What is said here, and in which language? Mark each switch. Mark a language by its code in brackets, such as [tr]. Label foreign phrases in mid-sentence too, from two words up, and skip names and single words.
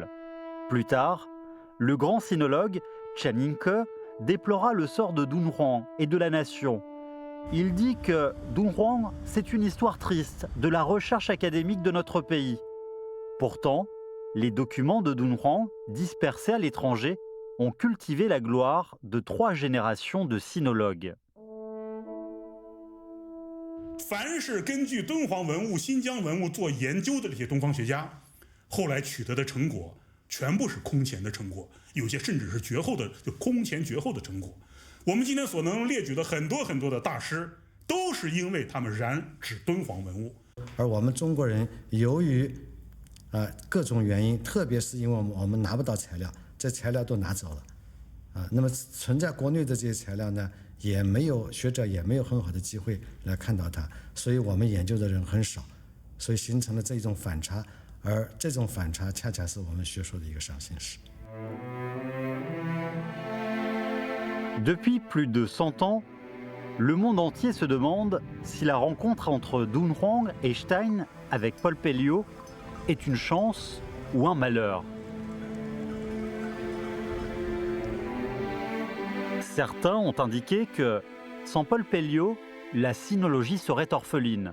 [fr] Plus tard, le grand sinologue Chen Yingke déplora le sort de Dunhuang et de la nation. Il dit que Dunhuang, c'est une histoire triste de la recherche académique de notre pays. Pourtant, les documents de Dunhuang, dispersés à l'étranger, ont cultivé la gloire de 3 générations de sinologues. [zh] 凡是根据敦煌文物、新疆文物做研究的这些东方学家，后来取得的成果全部是空前的成果，有些甚至是绝后的，就空前绝后的成果。我们今天所能列举的很多很多的大师，都是因为他们染指敦煌文物。而我们中国人由于各种原因，特别是因为我们拿不到材料，这材料都拿走了，那么存在国内的这些材料呢，也没有学者也没有很好的机会来看到它，所以我们研究的人很少，所以形成了这种反差，而这种反差恰恰是我们学术的一个伤心事。 [fr] Depuis plus de 100 ans, le monde entier se demande si la rencontre entre Dunhuang et Stein avec Paul Pelliot est une chance ou un malheur. Certains ont indiqué que, sans Paul Pelliot, la sinologie serait orpheline.